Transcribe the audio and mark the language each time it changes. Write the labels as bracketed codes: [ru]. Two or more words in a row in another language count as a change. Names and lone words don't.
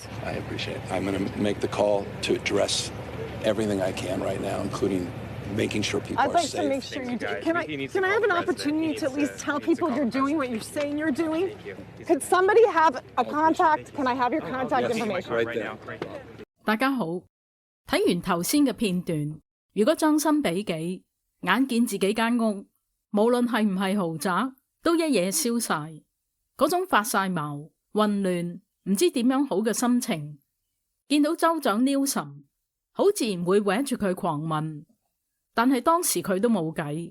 [en] I appreciate it. I'm going to make the call to address everything I can right now, including making sure people are safe. I'd like to make sure you do. Can I have an opportunity to at least tell people you're doing what you're saying you're doing? Could somebody have a contact? Can I have your contact information? Right there. [yue] 大家好，睇完頭先嘅片段，如果將心比己，眼見自己間屋，無論係唔係豪宅，都一夜燒晒，嗰種發晒毛、混亂，唔知點樣好嘅心情，見到州長 Newsom， 好自然會搲住佢狂問，但係當時佢都冇計。